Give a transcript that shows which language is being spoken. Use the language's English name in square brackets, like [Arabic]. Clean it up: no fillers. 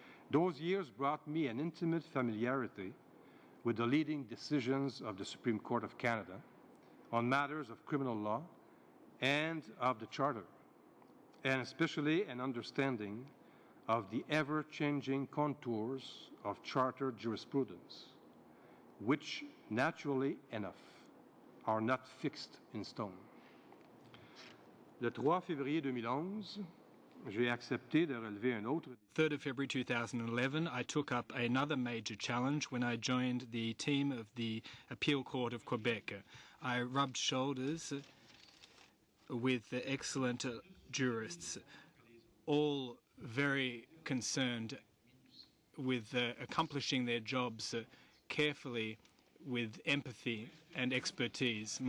[English] Those years brought me an intimate familiarity with the leading decisions of the Supreme Court of Canada on matters of criminal law and of the Charter, and especially an understanding of the ever-changing contours of Charter jurisprudence, which, naturally enough, are not fixed in stone. [French] Le 3 février 2011, j'ai accepté de relever un autre. [English] 3rd of February 2011, I took up another major challenge when I joined the team of the Appeal Court of Quebec. I rubbed shoulders with excellent jurists, all very concerned with accomplishing their jobs carefully, with empathy and expertise.